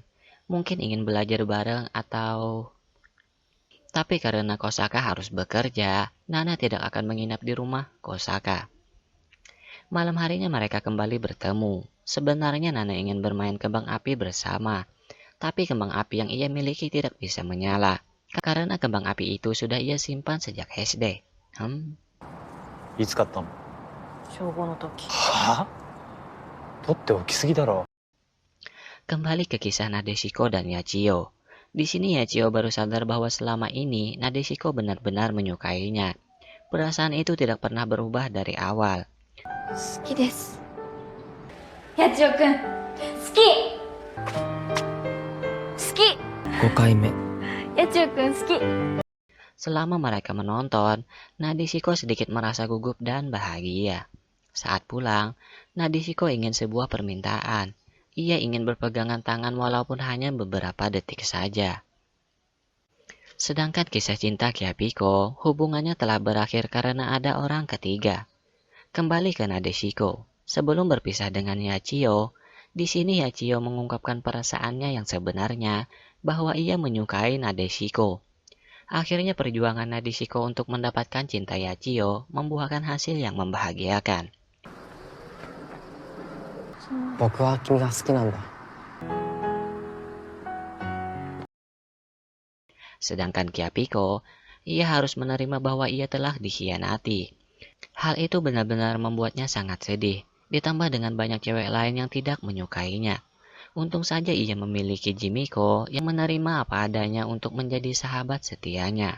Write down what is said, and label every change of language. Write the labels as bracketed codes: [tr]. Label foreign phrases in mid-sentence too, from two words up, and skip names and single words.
[id] Mungkin ingin belajar bareng atau... Tapi karena Kosaka harus bekerja, Nana tidak akan menginap di rumah Kosaka. Malam harinya mereka kembali bertemu. Sebenarnya Nana ingin bermain kembang api bersama. Tapi kembang api yang ia miliki tidak bisa menyala. Karena kembang api itu sudah ia simpan sejak SD. [ja] いつ買ったの？小5の時。はあ？取っておきすぎだろ。 [id] Kembali ke kisah Nadeshiko dan Yachio. Di sini Yachio baru sadar bahwa selama ini Nadeshiko benar-benar menyukainya. Perasaan itu tidak pernah berubah dari awal. [ja] 好きです。やちおくん、好き。好き。 5回目。やちおくん好き。 [id] Selama mereka menonton, Nadeshiko sedikit merasa gugup dan bahagia. Saat pulang, Nadeshiko ingin sebuah permintaan. Ia ingin berpegangan tangan walaupun hanya beberapa detik saja. Sedangkan kisah cinta Kyabiko, hubungannya telah berakhir karena ada orang ketiga. Kembali ke Nadeshiko. Sebelum berpisah dengan Yachio, di sini Yachio mengungkapkan perasaannya yang sebenarnya bahwa ia menyukai Nadeshiko. Akhirnya perjuangan Nadeshiko untuk mendapatkan cinta Yachio membuahkan hasil yang membahagiakan. [ja] 僕は君が好きなんだ。 [id] Sedangkan Kyabiko, ia harus menerima bahwa ia telah dikhianati. Hal itu benar-benar membuatnya sangat sedih, ditambah dengan banyak cewek lain yang tidak menyukainya. Untung saja ia memiliki Jimiko yang menerima apa adanya untuk menjadi sahabat setianya.